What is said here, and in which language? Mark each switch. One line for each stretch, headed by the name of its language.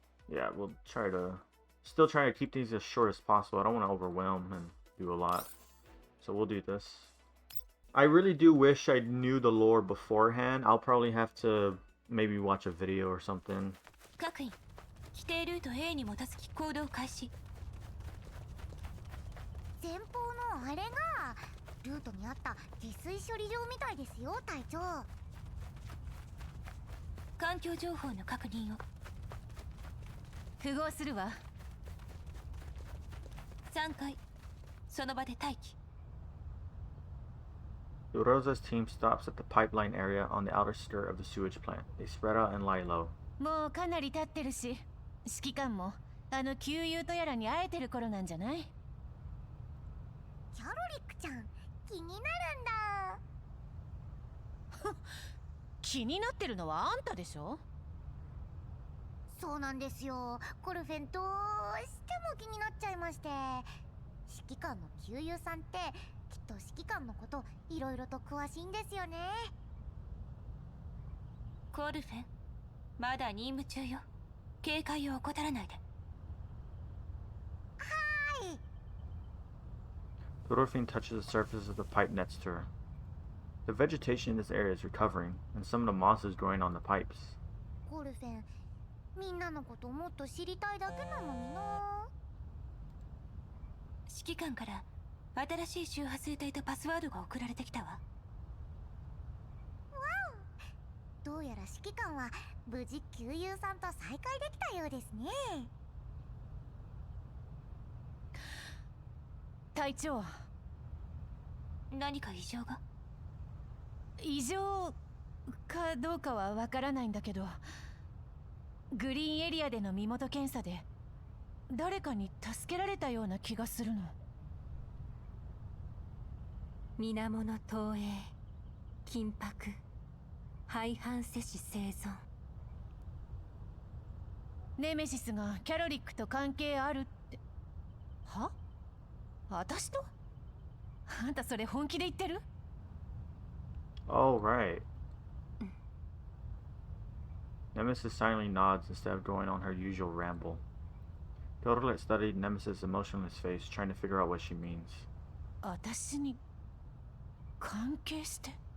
English: Yeah, we'll still try to keep these as short as possible. I don't want to overwhelm and do a lot. So we'll do this. I really do wish I knew the lore beforehand. I'll probably have to maybe watch a video or something.
Japanese: 各員規定ルート A に基づき行動開始。前方のあれがルートにあった下水処理場みたいですよ、隊長。環境情報の確認を。符合するわ。 3階その場で待機。
English: Rosa's team stops at the pipeline area on the outer skirt of the sewage plant. They spread out and lie low.
Japanese: もうかなり経ってるし、指揮官もあの旧友とやらに会えてる頃なんじゃない？キャロリックちゃん、気になるんだ。気になってるのはあんたでしょ？そうなんですよ。コルフェンどうしても気になっちゃいまして。指揮官の旧友さんってきっと指揮官のこといろいろと詳しいんですよね。コルフェンまだ任務中よ。警戒を怠らないで。はい。
English: Dorothy touches the surface of the pipe next to her. The vegetation in this area is recovering, and some of the moss is growing on the pipes.
Japanese: コルフェン、みんなのこともっと知りたいだけなのにな。指揮官から新しい周波数帯とパスワードが送られてきたわ。どうやら指揮官は無事旧友さんと再会できたようですね。隊長、何か異常が？異常かどうかはわからないんだけど、グリーンエリアでの身元検査で誰かに助けられたような気がするの。水面投影、緊迫、廃反摂氏生存。ネメシスがキャロリックと関係あるって。は？私と？あんたそれ本気で言ってる？
English: Oh, right. Nemesis silently nods instead of going on her usual ramble. Pilotlet studied Nemesis' emotionless face, trying to figure out what she means.
Japanese: 私に関係して？